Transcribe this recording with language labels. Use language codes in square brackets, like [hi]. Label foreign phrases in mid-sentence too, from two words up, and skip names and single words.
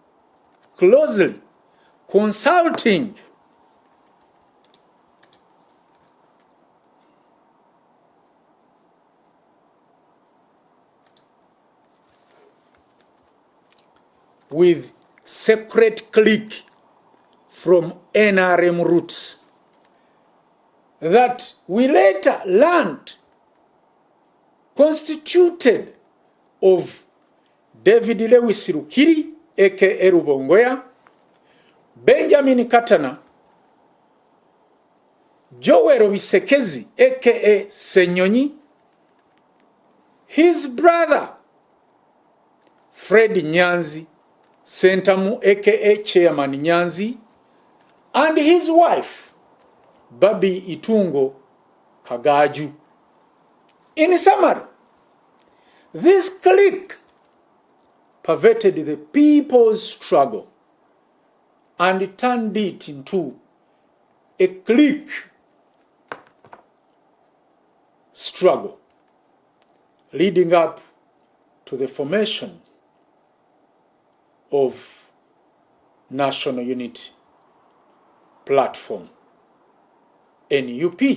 [en] consulting with separate clique from NRM roots that we later learned constituted of David Lewis Rukiri, aka Rubongoya, Benjamin Katana, Joel Bisekezi, aka Senyonyi, his brother Fred Nyanzi Ssentamu, aka Chairman Nyanzi, and his wife Babi Itungo Kagaju. In summary, this clique perverted the people's struggle and turned it into a clique struggle, leading up to the formation of National Unity Platform, NUP.